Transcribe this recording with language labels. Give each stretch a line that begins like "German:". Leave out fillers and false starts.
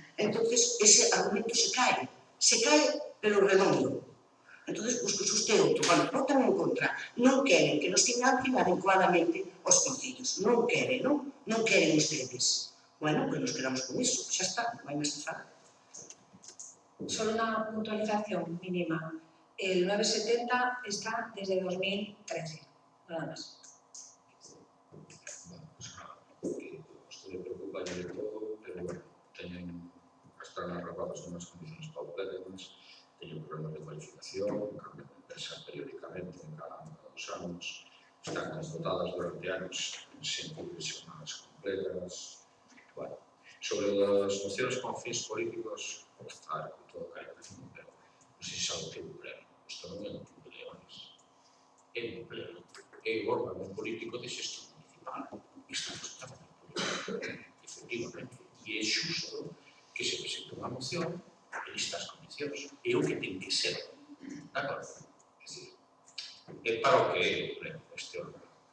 Galician: Entón, ese argumento se cae pelo redondo. Entón, os que sustean, bueno, votan en contra, non queren que nos financien adecuadamente os concellos, non queren, non? Non queren ustedes. Bueno, pues nos quedamos con iso, xa está, non hai máis que falar.
Spanish: Solo una puntualización mínima. El 970 está desde 2013, nada más.
Galician: Bueno, pues nada, que isto le preocupa de todo, pero bueno, están arropados
Spanish: en unas condiciones paupérrimas,
Galician: teñen problemas de cualificación, cambian de empresa periódicamente, cada 2 anos, están dotadas durante anos sen profesionales completas. Bueno, sobre as mocións con fins políticos, claro, con todo cariño, pero non sei se sabe o que é un pleno. Isto non é un tipo de leones. É un pleno. É o órgano político de xestión municipal. Isto é político, efectivamente. E é xusto que se presente unha moción e listas condicións. É o que ten que ser. De acordo? É dicir, é para o que é este órgano.